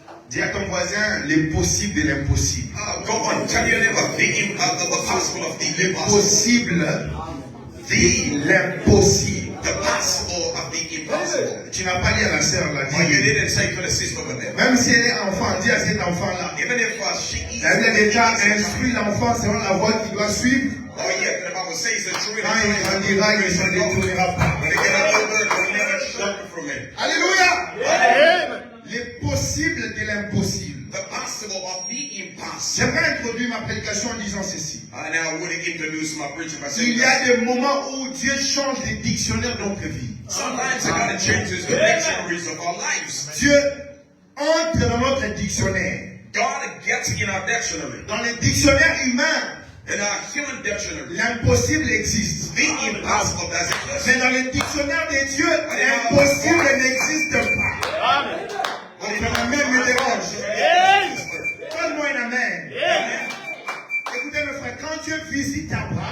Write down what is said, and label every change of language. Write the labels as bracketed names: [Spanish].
[French] Dis à ton voisin, les possibles de l'impossible. [English] Go on, tell your neighbor the possible of the [French] Les [English] impossible. [French] possibles de l'impossible. [English] The possible of the impossible. [French] Tu n'as pas dit à la sœur, là, [English] But you [French] dis. [English] didn't say to the sister over there. [French] Même si elle est enfant, dis à cet enfant-là. [English] Even if she is [French] La Bible a déjà instruit l'enfant selon la voie qu'il doit suivre. [English] oh yeah, the Bible says that true [French] Quand il grandira, il ne s'en détournera pas. [English] when they get older, they'll never shrunk from it. [French] Alléluia! Les possibles de l'impossible. [English] The possible of the impossible. [French] J'aimerais introduire ma prédication en disant ceci. [English] And I would introduce my preaching by [French] Il [English] saying [French] y a des moments où Dieu change les dictionnaires de notre vie. [English] sometimes God changes the dictionaries of our lives. [French] Dieu entre dans notre dictionnaire. [English] God gets in our dictionary. [French] Dans le dictionnaire humain, [English] In our human dictionary, [French] l'impossible existe. [English] the impossible doesn't exist. [French] Mais dans le dictionnaire de Dieu, l'impossible n'existe pas. Votre amen me dérange. Donne-moi un amen. Écoutez mes frères, quand Dieu visite ta